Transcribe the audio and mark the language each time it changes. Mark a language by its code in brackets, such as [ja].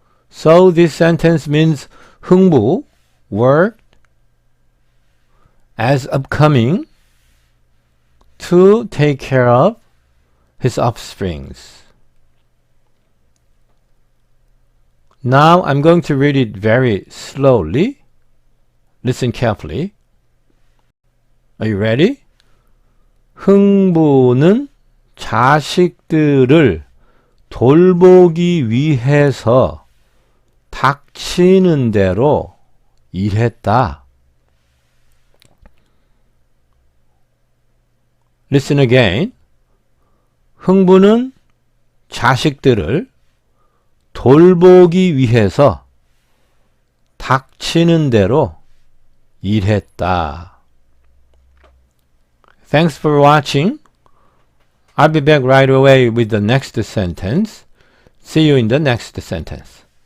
[en] So this sentence means 흥부 worked as upcoming to take care of his offsprings. Now I'm going to read it very slowly. Listen carefully. Are you ready? [ko] 흥부는 자식들을 돌보기 위해서 닥치는 대로 일했다. [en] Listen again. [ko] 흥부는 자식들을 돌보기 위해서 닥치는 대로 일했다. [en] Thanks for watching. I'll be back right away with the next sentence. See you in the next sentence.